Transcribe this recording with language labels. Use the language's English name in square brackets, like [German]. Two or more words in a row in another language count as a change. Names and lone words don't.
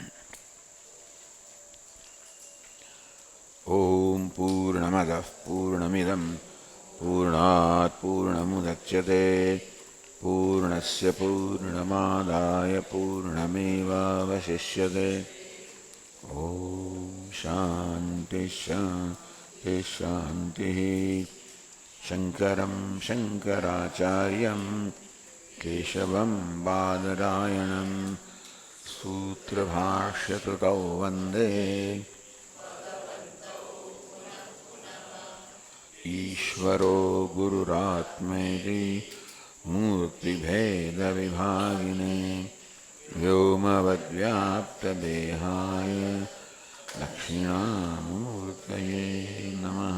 [Sanskrit] ઓમ પૂર્ણમદ પૂર્ણમિદમ પૂર્ણાત પૂર્ણમુદચ્યતે પૂર્ણસ્ય પૂર્ણમાદાય પૂર્ણમેવાવશિષ્યતે. ઓમ શાંતિ શાંતિ शान्तिः शङ्करं शङ्कराचार्यं केशवं बादरायणं सूत्रभाष्यकृतौ वन्दे ईश्वरो गुरुरात्मेति मूर्तिभेदविभागिने व्योमवद्व्याप्तदेहाय दक्षिणामूर्तये नमः।